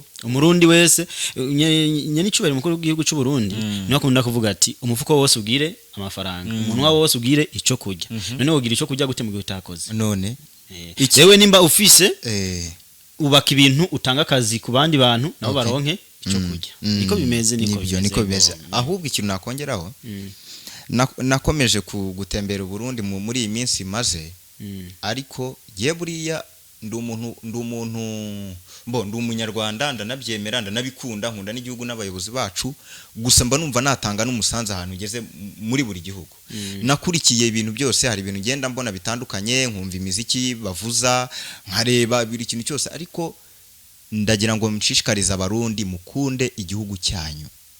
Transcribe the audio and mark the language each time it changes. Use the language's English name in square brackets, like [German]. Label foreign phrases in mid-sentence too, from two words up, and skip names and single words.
[Rundi] umurundi wese nyene icubere mukuru w'igihugu cy'u Burundi niyo akunda kuvuga ati umufuko wose ugire amafaranga umunwa wose ugire ico kurya none wogira ico kurya gute mu gihe utakoze none yewe nimba ufise ubaka ibintu utanga akazi ku bandi bantu nabo baronke ico kurya niko bimeze niko bimeze ahubwo ikintu nakongeraho nakomeje gutembera Burundi muri iyi minsi maze ariko giye buriya ndi [Kinyarwanda] umunyarwanda ndanabyemera ndanabikunda nkunda n'igihugu n'abayobozi bacu gusa mba numva natanga n'umusanzu ahantu ugeze muri buri gihugu nakurikiye ibintu byose hari ibintu ngenda mbona bitandukanye nkumva imiziki bavuza nkareba biri kintu cyose ariko ndagira ngo mshishikariza abarundi mukunde igihugu cyanyu